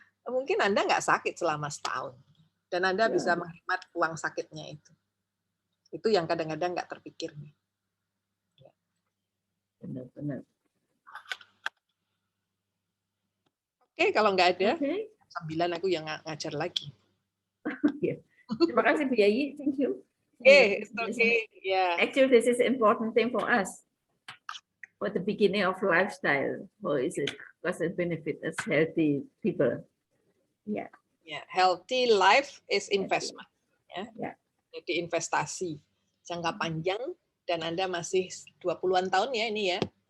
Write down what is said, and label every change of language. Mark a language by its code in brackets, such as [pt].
[id] Mungkin Anda nggak sakit selama setahun dan Anda bisa menghemat uang sakitnya itu. Itu yang kadang-kadang nggak terpikir. Benar-benar. Oke, kalau nggak ada, 9 aku yang ngajar lagi. Terima kasih Bu Yayi, [en] thank you. It's okay. Yeah. Actually, this is an important thing for us. For the beginning of lifestyle, how is it? Because it benefit us healthy people. Yeah. Yeah, healthy life is investment. Ya. Yeah. [id] Jadi investasi jangka panjang dan Anda masih 20-an tahun, ya, ini, ya.